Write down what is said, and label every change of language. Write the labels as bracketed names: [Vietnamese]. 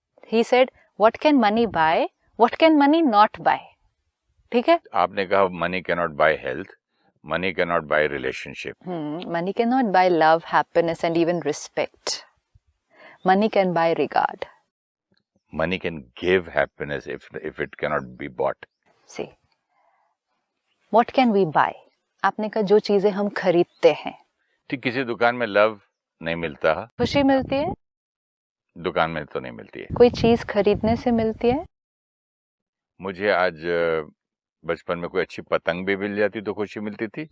[English] He said what can money buy, what can money not buy. [Hindi] ठीक है, आपने कहा [English] Money can not buy health, money can not buy relationship, money can not buy love, happiness and even respect. Money can buy regard. Money can give happiness if it cannot be bought. See, what can we buy? [Hindi] आपने कहा जो चीजें हम खरीदते हैं। ठीक, किसी दुकान में लव नहीं मिलता, खुशी मिलती है, दुकान में तो नहीं मिलती है। कोई चीज खरीदने से मिलती है। मुझे आज बचपन में कोई अच्छी पतंग भी मिल जाती तो खुशी मिलती थी।